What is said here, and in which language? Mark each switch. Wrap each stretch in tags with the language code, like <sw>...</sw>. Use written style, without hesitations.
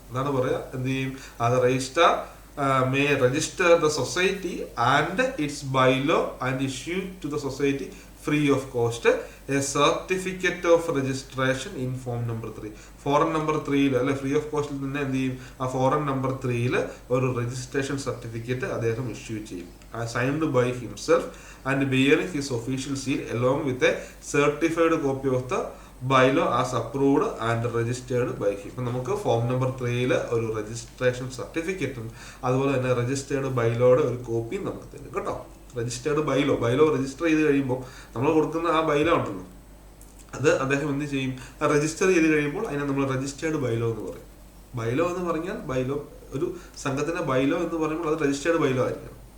<ml>അതാണ് പറയാ, എന്ത് ചെയ്യും? അത്</ml> <en>Registrar may register the society and its bylaw and issue to the society free of cost a certificate of registration in form number 3.</en> <ml>Forum number 3 അല്ലെ free of കോസ്റ്റിൽ തന്നെ എന്ത് ചെയ്യും? ആ ഫോറം നമ്പർ 3 ഒരു രജിസ്ട്രേഷൻ സർട്ടിഫിക്കറ്റ് അദ്ദേഹം issue ചെയ്യും.</ml> <en>Signed by himself and bearing his official seal along with a certified copy of the bylaw as approved and registered by him.</en> <ml>ഇപ്പം നമുക്ക് ഫോം നമ്പർ 3 ഒരു രജിസ്ട്രേഷൻ സർട്ടിഫിക്കറ്റും അതുപോലെ തന്നെ രജിസ്റ്റേർഡ് ബൈലോയുടെ ഒരു കോപ്പിയും നമുക്ക് തരും കേട്ടോ. രജിസ്റ്റേർഡ് ബൈലോ രജിസ്റ്റർ ചെയ്ത് കഴിയുമ്പോൾ നമ്മൾ കൊടുക്കുന്ന ആ ബൈലോ ഉണ്ടല്ലോ, അത് അദ്ദേഹം എന്ത് ചെയ്യും? രജിസ്റ്റർ ചെയ്ത് കഴിയുമ്പോൾ അതിനെ നമ്മൾ രജിസ്റ്റേർഡ് ബൈലോ എന്ന് പറയും. ബൈലോ എന്ന് പറഞ്ഞാൽ ഒരു സംഘത്തിന്റെ ബൈലോ എന്ന് പറയുമ്പോൾ അത് രജിസ്റ്റേർഡ് ബൈലോ ആയിരിക്കണം.</ml>